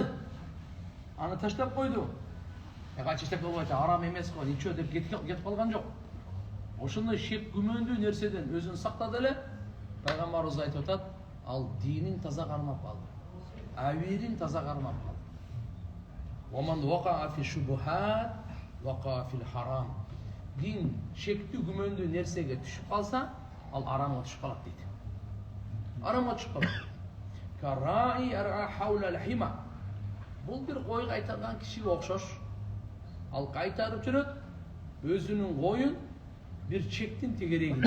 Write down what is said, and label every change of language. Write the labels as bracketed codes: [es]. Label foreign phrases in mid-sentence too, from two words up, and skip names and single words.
[ky] Аны таштап койду. Качы иштеп болбойт, арам эмес го, ничего деп кетип калган жок. Ошондой шек күмөндүү нерседен өзүн сактады эле. Пайгамбарыбыз айтып атат, ал динин таза кармап калды. Авирин таза кармап калды. [ar] ومن وقع في الشبهات وقع في الحرام. [ky] Дин шектүү күмөндүү нерсеге түшүп калса, ал арамга түшүп калат дейт. Арамга түшүп калат. [ar] كالراعي يرعى حول الحمى. [ky] Бул бир кой кайтарган кишиге окшош. Ал кайтарып жүрөт, өзүнүн коюн бир чектин тегерегинде.